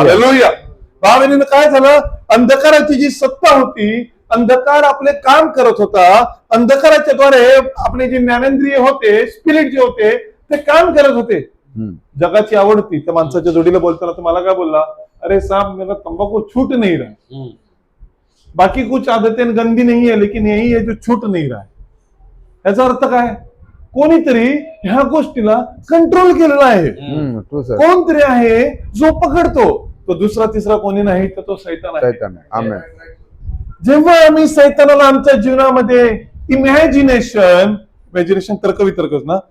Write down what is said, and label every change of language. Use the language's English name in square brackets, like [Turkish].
[Marathi] Hallelujah. भावांनो, काय झालं? अंधकाराची जी सत्ता होती, अंधकार आपले काम करत होता, अंधकाराच्या द्वारे आपले जे ज्ञानेंद्रिय होते, स्पिरिट जे होते, ते काम करत होते. जगाची आवड होती. त्या माणसाच्या जोडीला बोलताना तुम्हाला काय बोलला? [Hindi] अरे साहब, मेरा तंबाकू छूट नहीं रहा, बाकी कुछ आदतें गंदी नहीं है, लेकिन यही है जो छूट नहीं रहा है. [Marathi] याचा अर्थ काय? कोणीतरी ह्या गोष्टीला कंट्रोल केलेला आहे. कोणतरी आहे जो पकडतो. तो दुसरा तिसरा कोणी नाही, तर तो सैतान आहे. आमेन. जेव्हा आम्ही सैतानाला आमच्या जीवनामध्ये इमॅजिनेशन तर्कवितर्कच ना,